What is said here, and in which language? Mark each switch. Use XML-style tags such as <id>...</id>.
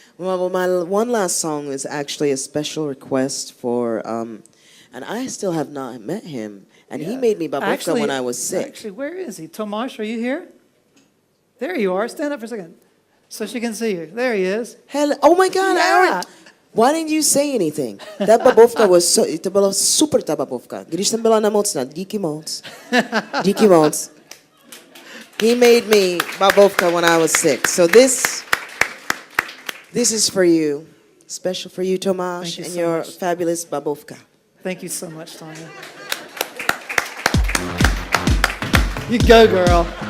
<en>Well, my one last song is actually a special request for, and I still have not met him. And he made me babovka when I was sick. Actually, where is he? Tomasz, are you here? There you are. Stand up for a second so she can see you. There he is. Hello. Oh my God, Yeah. Aaron. Why didn't you say anything? That babovka was</en> <cs>to byla super ta babovka. Když jsem byla nemocná, díky moc. Díky moc.</cs> <en>He made me babovka when I was sick. So this is for you. Special for you, Tomáš, Thank you and so your much. fabulous babovka. Thank you so much, Tonya. You go, girl.</en>